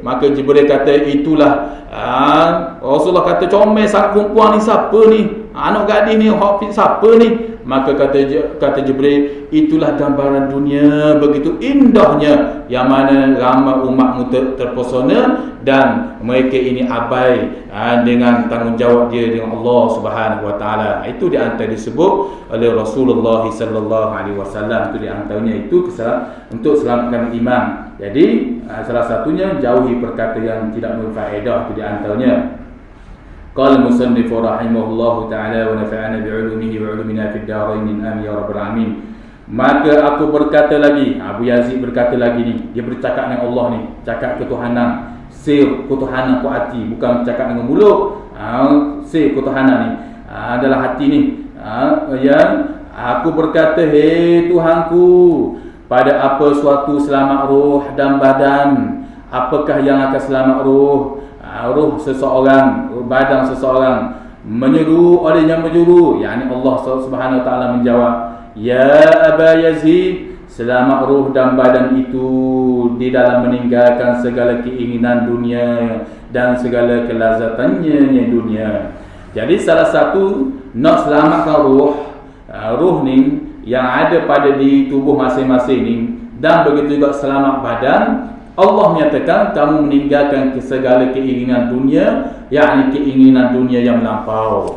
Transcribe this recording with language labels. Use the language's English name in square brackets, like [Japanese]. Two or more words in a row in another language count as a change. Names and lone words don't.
[Malay] Maka Jibril kata, itulah Rasulullah kata, comel sangat perempuan ni, siapa ni? Anak gadis ni, siapa ni? Maka kata Jibril, itulah gambaran dunia begitu indahnya, yang mana ramai umatmu terpesona dan mereka ini abai dengan tanggungjawab dia dengan Allah [Arabic] سبحانه وتعالى. [Malay] Itu di antara disebut oleh Rasulullah [Arabic] صلى الله عليه وسلم. [Malay] Itu di antaranya itu untuk selamatkan iman. Jadi salah satunya jauhi perkata yang tidak berfaedah. Itu di antaranya. [Arabic] قال المصنف رحمه الله تعالى ونفعنا بعلومه وعلومنا في الدارين آمين يا رب العالمين. [Malay] Maka aku berkata lagi, Abu Yazid berkata lagi ni, dia bercakap dengan Allah ni, cakap ketuhanan, sir ketuhanan ku hati, bukan cakap dengan mulut. Sir ketuhanan ni adalah hati ni. Yang aku berkata, hei Tuhanku, pada apa suatu selamat roh dan badan? Apakah yang akan selamat roh? Roh seseorang, badan seseorang, menyeru oleh yang menjuru, yakni Allah [Arabic] سبحانه وتعالى [Malay] menjawab, ya Aba Yazid, selamat roh dan badan itu di dalam meninggalkan segala keinginan dunia dan segala kelazatannya yang dunia. Jadi salah satu nak selamatkan roh ni yang ada pada di tubuh masing-masing ni, dan begitu juga selamat badan, Allah menyatakan kamu meninggalkan segala keinginan dunia, yakni keinginan dunia yang melampau.